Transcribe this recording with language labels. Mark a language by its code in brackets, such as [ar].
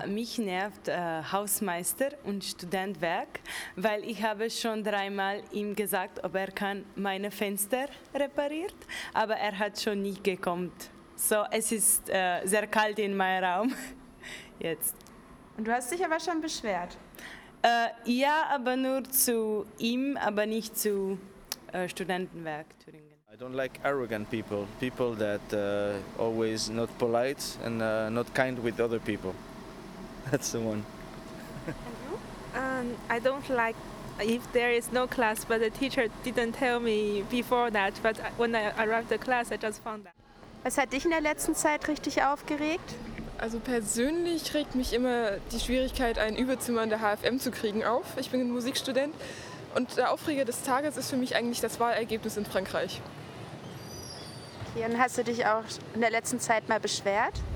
[de] Ja, mich nervt Hausmeister und Studentwerk, weil ich habe schon dreimal ihm gesagt, ob er kann meine Fenster repariert, aber er hat schon nicht gekommen. So, es ist sehr kalt in meinem Raum jetzt. Und du hast dich aber schon beschwert. Ja, aber nur zu ihm, aber nicht zu Studentenwerk Thüringen. [en] I don't like arrogant people. People that always not polite and not kind with other people. That's the one. And you? I don't like if there is no class, but the teacher didn't tell me before that. But when I arrived the class, I just found that. [de] Was hat dich in der letzten Zeit richtig aufgeregt? Also persönlich regt mich immer die Schwierigkeit, ein Überzimmer in der HFM zu kriegen auf. Ich bin ein Musikstudent. Und der Aufreger des Tages ist für mich eigentlich das Wahlergebnis in Frankreich. Jan, hast du dich auch in der letzten Zeit mal beschwert?